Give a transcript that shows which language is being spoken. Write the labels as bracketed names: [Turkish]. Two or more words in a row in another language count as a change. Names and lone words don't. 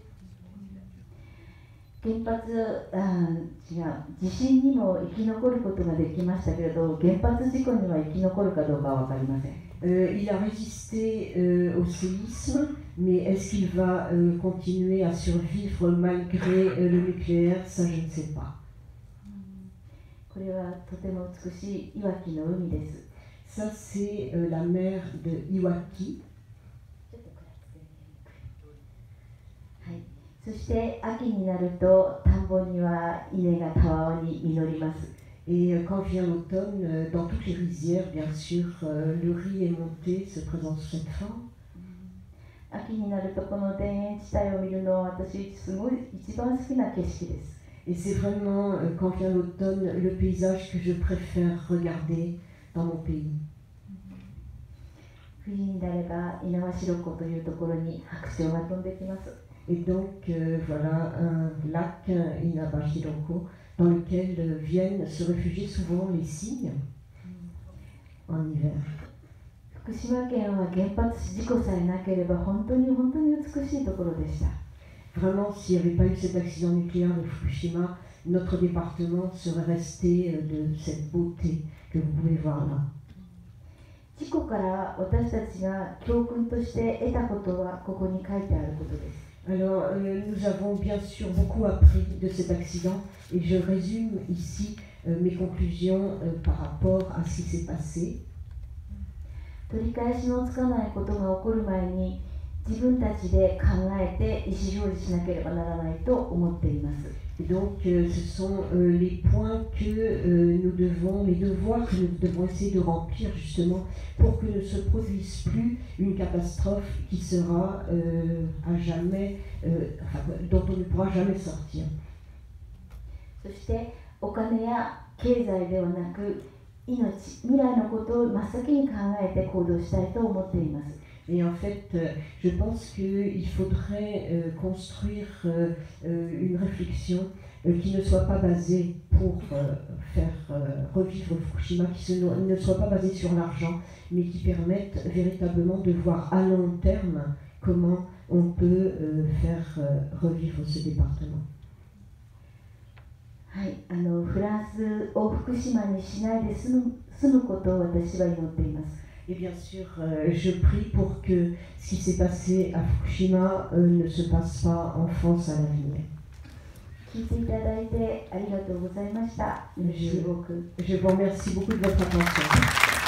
[Japanese] 地震にも生き残ることができましたけれど、原発事故には生き残るかどうかは分かりません。 [French] Il a résisté au séisme, mais est-ce qu'il va continuer à survivre malgré le nucléaire? Ça, je ne sais pas. [Japanese] これはとても美しいいわきの海です。 [French] Ça, c'est la mer de Iwaki. [Japanese] はい、そして秋になると田んぼには稲がたわわに実ります。 [French] Et quand vient l'automne, dans toutes les rizières, bien sûr, le riz est monté, se présente sous cette forme. [Japanese] 秋になるとこの田園地帯を見るのは私すごい一番好きな景色です。 [French] Et c'est vraiment, quand vient l'automne, le paysage que je préfère regarder dans mon pays. [Japanese] 冬になれば猪苗代湖というところに白鳥が飛んできます。 [French] Et donc, voilà un lac, Inabashiroko, dans lequel viennent se réfugier souvent les cygnes en hiver. [Japanese] 福島県は原発事故さえなければ本当に美しいところでした。 [French] Vraiment, s'il n'y avait pas eu cet accident nucléaire de Fukushima, notre département serait resté de cette beauté que vous pouvez voir là. [Japanese] 事故から私たちが教訓として得たことはここに書いてあることです。 [French] Alors, nous avons bien sûr beaucoup appris de cet accident et je résume ici mes conclusions par rapport à ce qui s'est passé. [Japanese] 取り返しのつかないことが起こる前に自分たちで考えて意思表示しなければならないと思っています。 [French] Et donc, ce sont les points que nous devons, les devoirs que nous devons essayer de remplir justement pour que ne se produise plus une catastrophe qui sera à jamais, dont on ne pourra jamais sortir. [Japanese] そしてお金や経済ではなく命、未来のことを真っ先に考えて行動したいと思っています。 [French] Et en fait, je pense qu'il faudrait construire une réflexion qui ne soit pas basée pour faire revivre Fukushima, qui ne soit pas basée sur l'argent, mais qui permette véritablement de voir à long terme comment on peut faire revivre ce département. [Japanese] はい、フランスを福島にしないで済むことを私は祈っています。 [French] Et bien sûr, je prie pour que ce qui s'est passé à Fukushima ne se passe pas en France à l'avenir. [Japanese] 聞いていただいてありがとうございました。 [French] Je vous remercie beaucoup de votre attention.